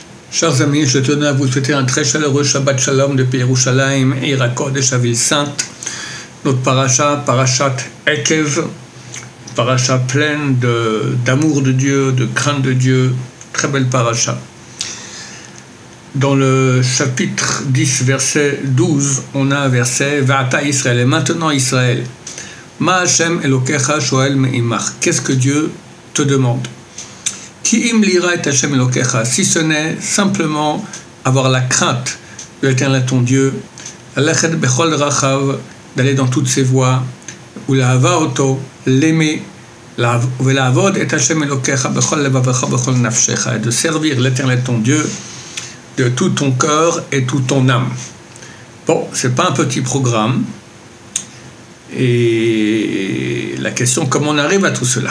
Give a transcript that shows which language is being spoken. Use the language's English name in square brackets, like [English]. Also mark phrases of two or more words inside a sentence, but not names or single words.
[French] Chers amis, je tenais à vous souhaiter un très chaleureux [Hebrew] שבת שלום [French] depuis Yerushalayim, [Hebrew] עיר הקודש, [French] la ville sainte. Notre parasha, parashat Ekev, parasha pleine d'amour de Dieu, de crainte de Dieu, très belle parasha. Dans le chapitre 10, verset 12, on a un verset [Hebrew] ועתה ישראל, [French] et maintenant Israël, [Hebrew] מה ה' אלוקיך שואל מעמך, [French] qu'est-ce que Dieu te demande? [Hebrew] כי אם ליראה את ה' אלוקיך, [French] si ce n'est simplement avoir la crainte de l'Éternel ton Dieu, [Hebrew] ללכת בכל דרכיו, [French] d'aller dans toutes ses voies, [Hebrew] ולאהבה אותו, l'aimer, לעבוד את ה' אלוקיך בכל לבבך בכל נפשך, [French] et de servir l'Éternel ton Dieu de tout ton cœur et toute ton âme. Bon, c'est pas un petit programme. Et la question, comment on arrive à tout cela?